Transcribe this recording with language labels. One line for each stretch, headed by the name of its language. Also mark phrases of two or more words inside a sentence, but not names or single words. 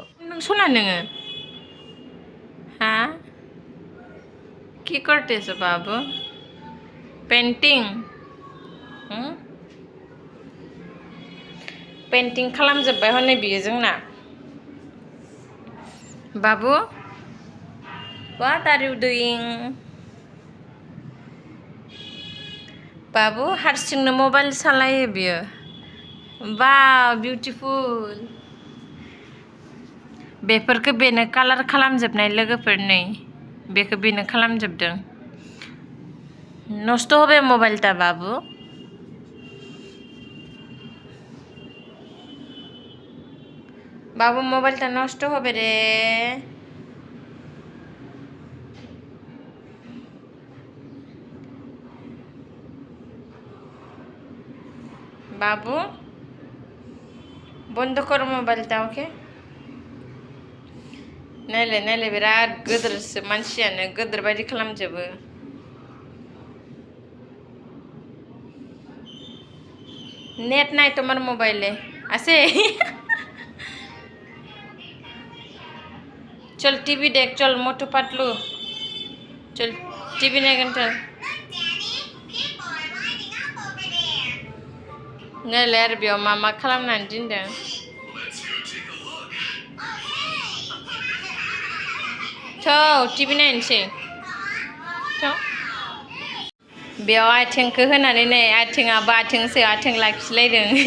Bodo: नों सना नोङो हा
Bangla: কি করতেস
Bodo: बाबु? पेन्टिं खालामजोब्बाय हनै बियो जोंना। बाबु,
English: what are you doing?
Bodo: बाबु हारसिंनो मबाइल सालायो बियो।
English: wow, beautiful.
Bodo: बेफोरखौ बेनो कालार खालामजोबनाय लोगोफोर, नै बेखौ बेनो खालामजोबदों।
Bangla: नष्ट হবে মোবাইলটা বাবু। বাবু মোবাইলটা নষ্ট হবে রে। বাবু বন্ধ করো মোবাইলটা, ওকে?
Bodo: नायलाय बिराद गोदोरसो मानसियानो, गोदोर बायदि खालामजोबो।
Bangla: नेट নাই তোমার মোবাইলে আছে?
Hindi: चल टीवी देख, चल मोटू पतलू, चल टीवी नायगोन चल।
Bodo: नायलाय आरो बेयाव मा खालामनानै दोनदों। थौ टीवी नायनोसै, थौ। बेयाव आथिंखौ होनानै नै, आथिङाबो आथिंसो, आथिं लाखिलायदों।